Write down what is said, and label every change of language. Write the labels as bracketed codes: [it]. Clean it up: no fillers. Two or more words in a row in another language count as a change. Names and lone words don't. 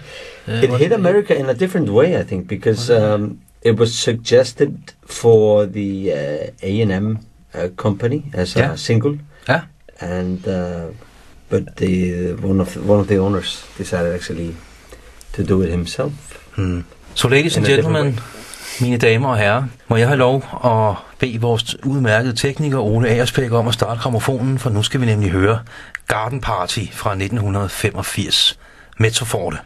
[en] It hit America in a different way, I think, because it was suggested for the A&M company as a single. Yeah. And but one of the owners decided actually to do it himself. So ladies and gentlemen, [da] mine damer og herrer, må jeg have lov at bede vores udmærkede tekniker Ole Agersbæk om at starte grammofonen, for nu skal vi nemlig høre Garden Party fra 1985, Mezzoforte.